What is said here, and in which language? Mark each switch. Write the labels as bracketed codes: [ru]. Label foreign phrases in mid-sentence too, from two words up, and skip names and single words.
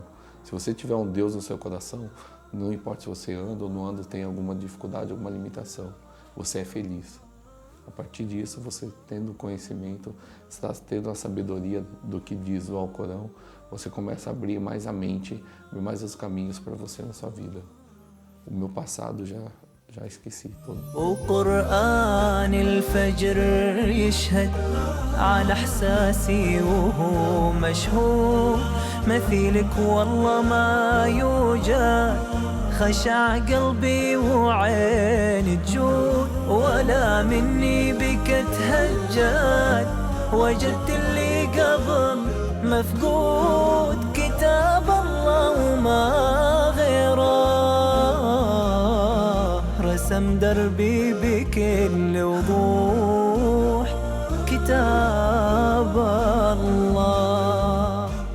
[pt] Se você tiver um Deus no seu coração, não importa se você anda ou não anda, tem alguma dificuldade, alguma limitação, você é feliz. A partir disso, você tendo conhecimento, está tendo a sabedoria do que diz o Alcorão, você começa a abrir mais a mente, abrir mais os caminhos para você na sua vida. O meu passado já esqueci todo. [ar] وقرآن الفجر يشهد على إحساسي وهو مشهور مثيلك والله ما يوجد خشع قلبي وعيني تجود ولا مني بك تهجد وجدت اللي قبل مفقود كتاب الله وما غيره رسم دربي بكل وضوح كتاب الله.